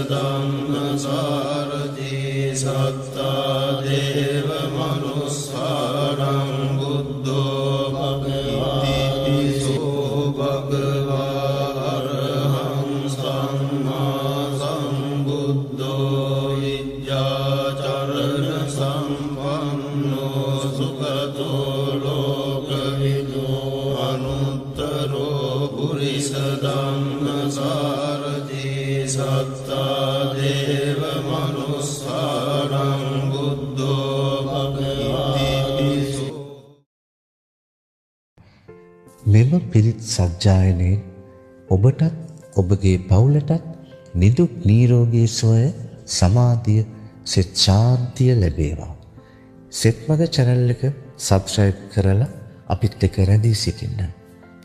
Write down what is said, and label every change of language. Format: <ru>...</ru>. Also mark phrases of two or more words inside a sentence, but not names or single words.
<pi>ධම්මසාරථී සත්තා දේව මනුස්සානං බුද්ධෝ භගවති පිසෝ භගවා අරහං සම්මා සම්බුද්ධෝ විජ්ජාචරණ සම්පන්නෝ සුඛතෝ ලෝකවිදෝ අනුත්තරෝ පුරිස ධම්මසාරථී සත්තා දේව මනුස්සානං බුද්ධෝ භගවති පිසෝ.</pi> <si>මෙම පිරිත් සජ්ජායනයේ ඔබටත් ඔබගේ පවුලටත් නිදුක් නිරෝගී සුවය සමාධිය සිත ශාන්තිය ලැබේවා. සෙත්මග channel එක subscribe කරලා අපිත් එක්ක රැඳී සිටින්න.</si>